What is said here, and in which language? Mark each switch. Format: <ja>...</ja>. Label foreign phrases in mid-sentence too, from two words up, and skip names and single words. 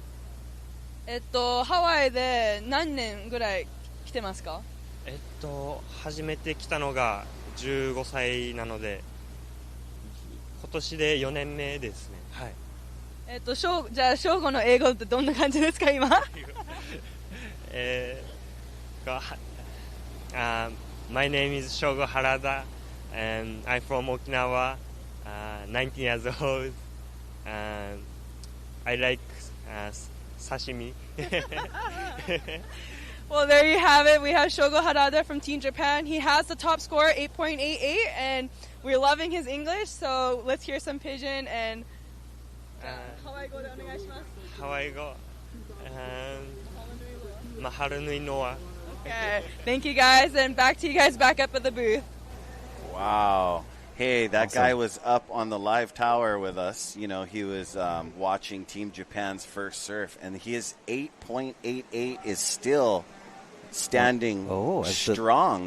<ja>ハワイで何年ぐらい来てますか？初めて来たのが15歳なので今年で4年目ですね。はい。じゃあ正吾の英語ってどんな感じですか今</ja> <en>My name is Shogo Harada, and I'm from Okinawa, 19 years old. I like sashimi. Well, there you have it. We have Shogo Harada from Team Japan. He has the top score, 8.88, and we're loving his English. So let's hear some Pidgin and Hawaii go. Hawaii go.</en> <haw>Mahalo nui noa.</haw> <en>Okay, thank you guys, and back to you guys back up at the booth. Wow. Hey, that Awesome. guy was up on the live tower with us. You know, he was watching Team Japan's first surf, and his 8.88 is still standing strong.</en>